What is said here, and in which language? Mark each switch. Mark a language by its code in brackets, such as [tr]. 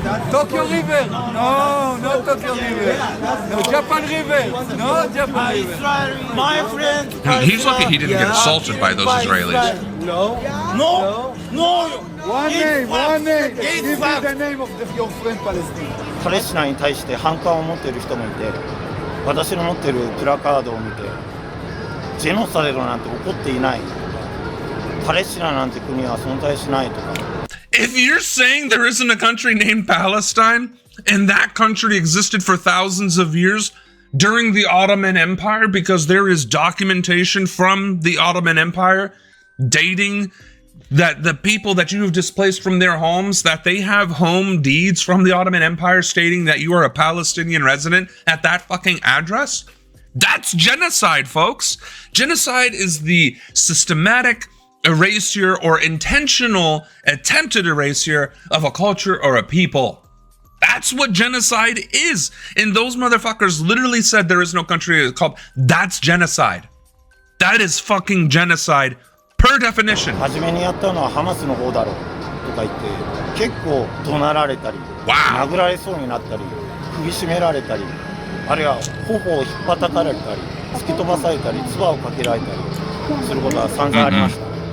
[en] Tokyo River. No, not Tokyo River. No, Japan River. No, Japan River. My friend. He's lucky he didn't get assaulted by those Israelis. No. One name. Give me the name of your friend Palestine. [ja] パレスチナに対して反感を持っている人もいて、私の持っているプラカードを見て、ジェノサイドなんて起こっていない。パレスチナなんて国は存在しないとか。 [en] If you're saying there isn't a country named Palestine, and that country existed for thousands of years during the Ottoman Empire, because there is documentation from the Ottoman Empire dating that the people that you have displaced from their homes, that they have home deeds from the Ottoman Empire stating that you are a Palestinian resident at that fucking address, that's genocide, folks. Genocide is the systematic erasure or intentional attempted erasure of a culture or a people. That's what genocide is. And those motherfuckers literally said there is no country called. That's genocide. That is fucking genocide per definition. [ja] 初めにやったのはハマスの方だろうとか言って結構怒鳴られたり、殴られそうになったり、首絞められたり、あるいは頬を引っ叩かれたり、突き飛ばされたり、唾をかけられたりすることは散々ありました。